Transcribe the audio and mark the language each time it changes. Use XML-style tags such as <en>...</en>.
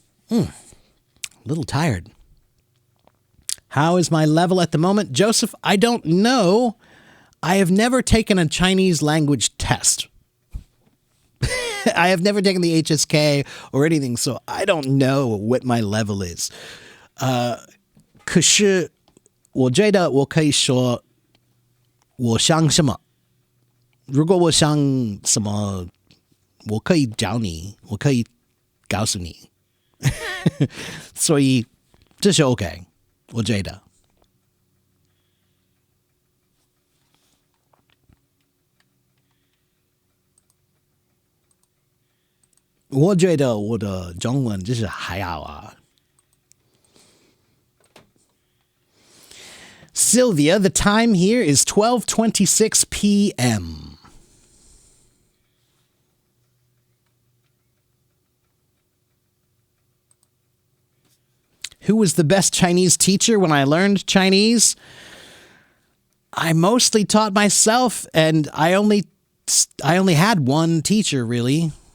<en>A little tired. How is my level at the moment? Joseph, I don't know. I have never taken a Chinese language test. I have never taken the HSK or anything, so I don't know what my level is.</en> <zh>可是我觉得我可以说我想什么。如果我想什么，我可以找你，我可以告诉你。所以这是 OK， 我觉得。我觉得我的中文就是还好啊。</zh> <en>Sylvia, the time here is 12:26 p.m. Who was the best Chinese teacher when I learned Chinese? I mostly taught myself, and I only had one teacher, really.</en>